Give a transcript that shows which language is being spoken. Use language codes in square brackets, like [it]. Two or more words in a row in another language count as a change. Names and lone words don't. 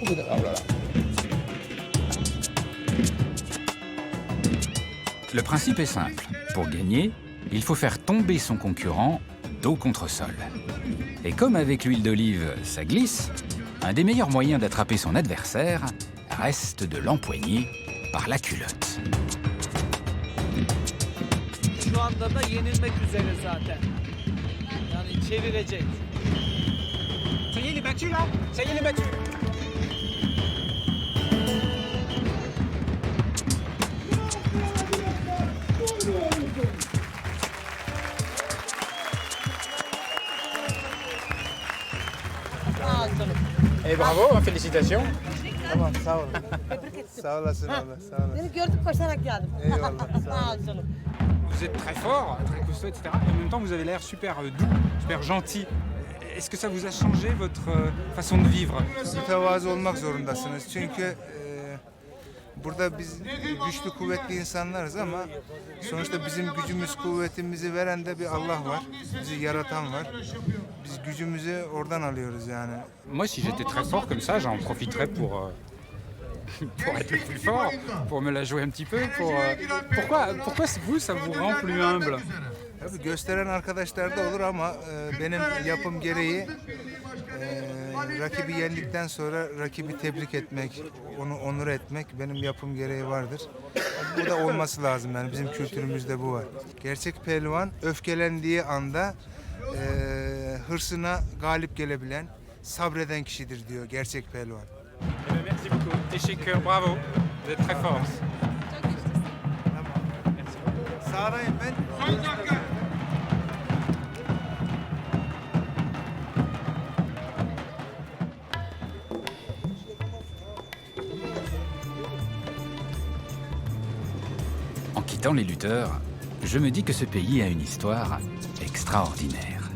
[fr] Oh là là. Le principe est simple. Pour gagner, il faut faire tomber son concurrent dos contre sol. Et comme avec l'huile d'olive, ça glisse, un des meilleurs moyens d'attraper son adversaire reste de l'empoigner par la culotte. [tr] Şu anda da yenilmek üzere zaten. Yani çevirecek. [fr] Ça y est, il est battu là? Ça y est, il est battu. Et bravo, félicitations. [tr] Tamam sağ olun. Sağ olasın abla sağ olasın. Seni gördük koşarak geldim. Eyvallah sağ ol. canım. [fr] Vous êtes très fort, très costaud, etc. Et en même temps, vous avez l'air super doux, super gentil. Est-ce que ça vous a changé votre façon de vivre? [tr] Mütevazı olmak zorundasınız. Çünkü burada biz güçlü, kuvvetli insanlarız ama sonuçta bizim gücümüz, kuvvetimizi veren de bir Allah var. Bizi yaratan var. Biz gücümüzü oradan alıyoruz yani. [fr] Moi, si j'étais très fort comme ça, j'en profiterais pour être le plus fort, pour me la jouer un petit peu. Pourquoi vous, ça vous rend plus humble? [tr] Tabii gösteren arkadaşlar da olur ama benim yapım gereği rakibi yendikten sonra rakibi tebrik etmek, onu onur etmek benim yapım gereği vardır. Bu da olması lazım yani bizim kültürümüzde bu var. Gerçek pehlivan öfkelendiği anda hırsına galip gelebilen, sabreden kişidir diyor gerçek pehlivan. [fr] Merci beaucoup. Échec, bravo. Vous êtes très fort. [tr] Sağdayım ben. [fr] En quittant les lutteurs, je me dis que ce pays a une histoire extraordinaire.